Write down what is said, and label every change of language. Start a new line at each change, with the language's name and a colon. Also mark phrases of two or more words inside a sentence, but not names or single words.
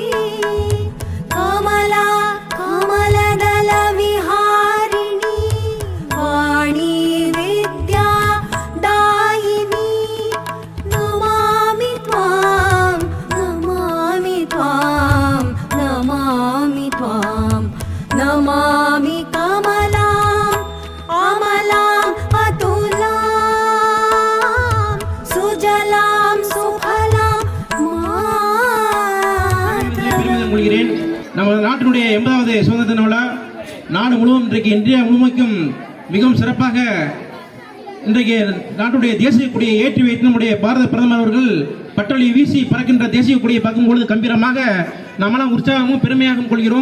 Sanskrit: कमला कमलदलविहारिणी वाणी विद्या दायिनी नमामि त्वां नमामि त्वां नमामि त्वां नमामि कमलाम् अमलाम् अतुलां सुजलां सुफलां
Tamil: பெருமிதம் கொள்கிறேன். நமது நாட்டினுடைய 80வது சுதந்திர தின விழா நாடு முழுவதும் இன்றைக்கு இந்தியா முழுமைக்கும் மிகவும் சிறப்பாக இன்றைக்கு நாட்டுடைய தேசிய கொடியை ஏற்றி வைத்து நம்முடைய பாரத பிரதமர் அவர்கள் பட்டொலி வீசி பறக்கின்ற தேசிய கொடியை பார்க்கும் பொழுது கம்பீரமாக நாமெல்லாம் உற்சாகமும் பெருமையாகவும் கொள்கிறோம்.